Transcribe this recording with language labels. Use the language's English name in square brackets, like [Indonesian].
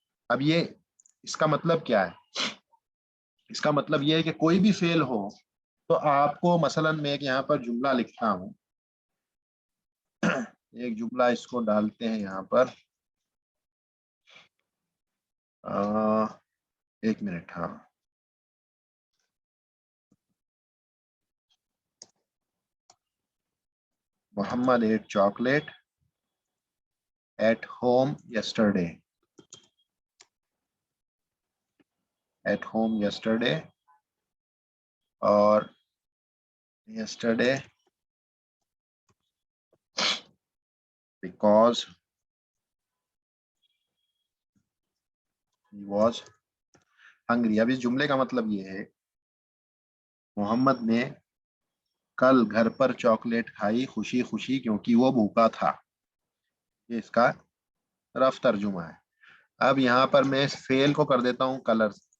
[Urdu] اب یہ اس کا مطلب کیا ہے؟ اس کا مطلب یہ ہے کہ کوئی بھی فعل ہو تو آپ کو مثلا میں ایک یہاں پر جملہ لکھتا ہوں. ایک جملہ اس کو ڈالتے ہیں یہاں پر. ایک منٹ. [English] ہاں, Muhammad ate chocolate at home yesterday. At home yesterday, اور yesterday because he was hungry. [Urdu] اب اس جملے کا مطلب یہ ہے محمد نے کل گھر پر چاکلیٹ کھائی خوشی خوشی کیونکہ وہ بھوکا تھا. یہ اس کا رف ترجمہ ہے. اب یہاں پر میں اس فعل کو کر دیتا ہوں کلر.